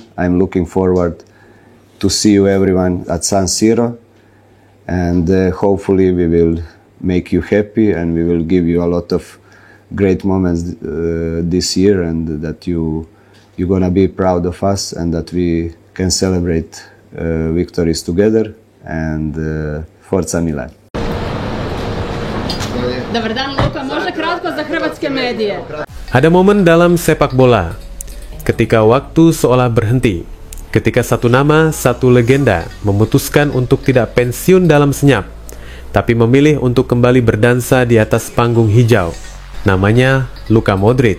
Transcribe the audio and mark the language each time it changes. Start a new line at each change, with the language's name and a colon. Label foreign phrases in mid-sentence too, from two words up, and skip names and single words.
English: I'm looking forward to see you everyone at San Siro, and hopefully we will make you happy and we will give you a lot of great moments this year, and that you're gonna be proud of us and that we can celebrate victories together, and Forza Milan.
Croatian: Dobar dan, Luka, možda kratko za hrvatske medije.
Indonesian: Ada momen dalam sepak bola ketika waktu seolah berhenti, ketika satu nama, satu legenda memutuskan untuk tidak pensiun dalam senyap, tapi memilih untuk kembali berdansa di atas panggung hijau. Namanya Luka Modric.